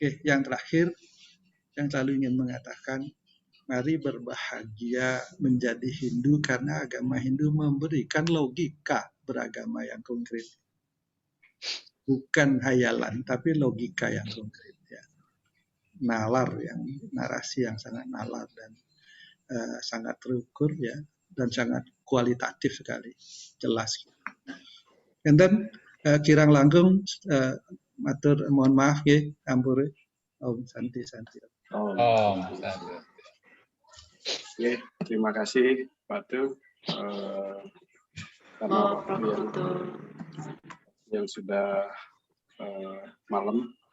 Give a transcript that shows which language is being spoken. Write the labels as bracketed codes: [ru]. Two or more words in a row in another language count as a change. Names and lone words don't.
[id] Oke, yang terakhir, yang selalu ingin mengatakan, mari berbahagia menjadi Hindu karena agama Hindu memberikan logika beragama yang konkret. Bukan hayalan, tapi logika yang konkret. Ya. Nalar, narasi yang sangat nalar dan sangat terukur, ya, dan sangat kualitatif sekali, jelas. [en] And then [ban] kirang langkung, matur [id] mohon maaf ya, ampure. Om Santi Santi. Oke, terima kasih Pak Tu karena waktu yang sudah malam.